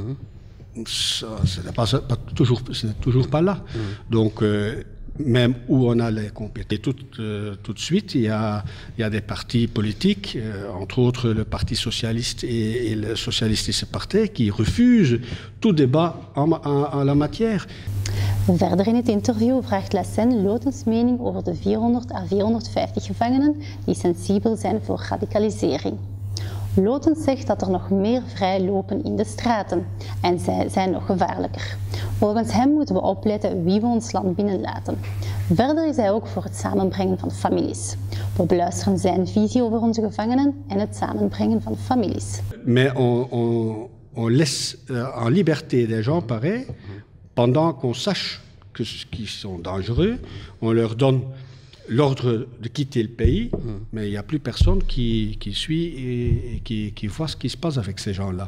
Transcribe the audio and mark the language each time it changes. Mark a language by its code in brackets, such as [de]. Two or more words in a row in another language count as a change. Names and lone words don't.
[fr] Ce n'est toujours pas là. Donc, même où on a les compétences. Et tout de suite, il y a des partis politiques, entre autres le Parti socialiste et le Socialistische Partij, qui refusent tout débat en la matière. [nl] Verder in het interview vraagt La Seine Lotens mening over de 400 à 450 gevangenen die sensibel zijn voor radicalisering. Lotens zegt dat er nog meer vrij lopen in de straten en zij zijn nog gevaarlijker. Volgens hem moeten we opletten wie we ons land binnenlaten. Verder is hij ook voor het samenbrengen van families. We beluisteren zijn visie over onze gevangenen en het samenbrengen van families. [fr] Mais on laisse en liberté des gens pareils pendant qu'on sache qu'ils sont dangereux. On leur donne l'ordre de quitter le pays, mais il n'y a plus personne qui suit et qui voit ce qui se passe avec ces gens-là.